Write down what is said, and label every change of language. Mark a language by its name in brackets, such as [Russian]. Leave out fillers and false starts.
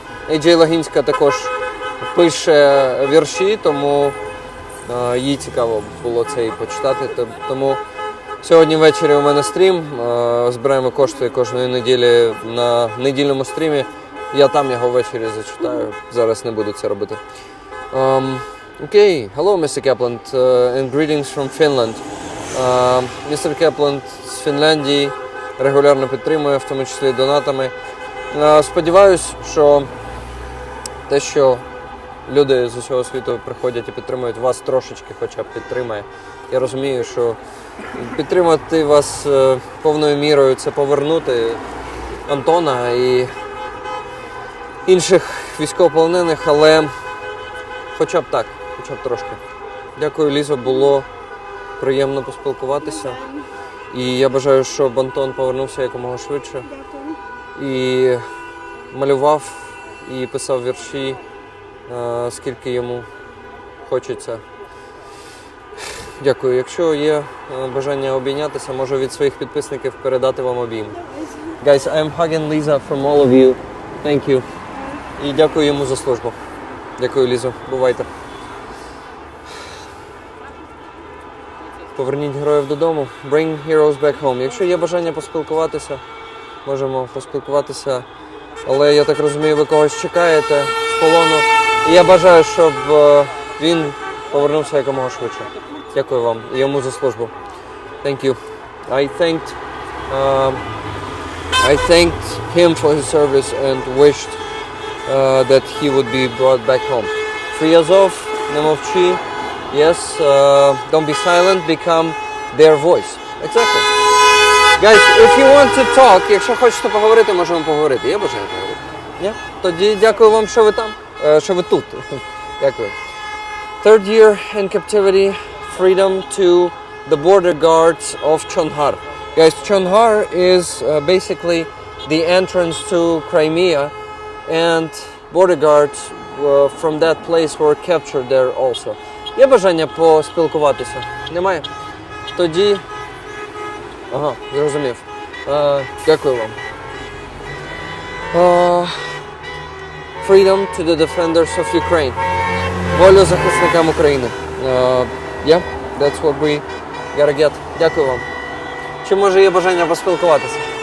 [Ukrainian] AJ Лагінська також пише вірші, тому їй цікаво було це і почитати. Тому сьогодні ввечері у мене стрім. Збираємо кошти кожної неділі на недільному стрімі. Я там його ввечері зачитаю. Зараз не буду це робити. [English] Okay. Hello, Mr. Kaplan, and greetings from Finland. Mr. [Ukrainian] Kaplan з Фінляндії регулярно підтримує, в тому числі донатами. Сподіваюсь, що те, що люди з усього світу приходять і підтримують, вас трошечки хоча б підтримає. Я розумію, що підтримати вас повною мірою – це повернути Антона і інших військовополонених, але хоча б так, хоча б трошки. Дякую, Лізо, було приємно поспілкуватися. І я бажаю, щоб Антон повернувся якомога швидше. І малював, і писав вірші, скільки йому хочеться. Дякую. Якщо є бажання обійнятися, можу від своїх підписників передати вам обійм. [English] Guys, I'm hugging Lisa from all of you. Thank you. [Ukrainian] І дякую йому за службу. Дякую, Лізо. Бувайте. Поверніть героїв додому. [English] Bring heroes back home. [Ukrainian] Якщо є бажання поспілкуватися, можемо поспілкуватися. Але я так розумію, ви когось чекаєте з полону. І я бажаю, щоб він повернувся якомога швидше. Дякую вам і йому за службу. [English] Thank you. I thanked him for his service and wished that he would be brought back home. Free Azov, [Ukrainian] не мовчи. [English] Yes, don't be silent, become their voice. Exactly. Guys, if you want to talk, [Ukrainian] якщо хочете поговорити, можемо поговорити. Я бажаю поговорити. Ні? Тоді дякую вам, що ви там, що ви тут. Дякую. [English] Third year in captivity, freedom to the border guards of Chonhar. Guys, Chonhar is basically the entrance to Crimea, and border guards from that place were captured there also. [Ukrainian] Є бажання поспілкуватися? Немає? Тоді... Ага, зрозумів. Дякую вам. [English] Freedom to the defenders of Ukraine. [Ukrainian] Волю захисникам України. [English] Yeah, that's what we gotta get. [Ukrainian] Дякую вам. Чи може є бажання поспілкуватися?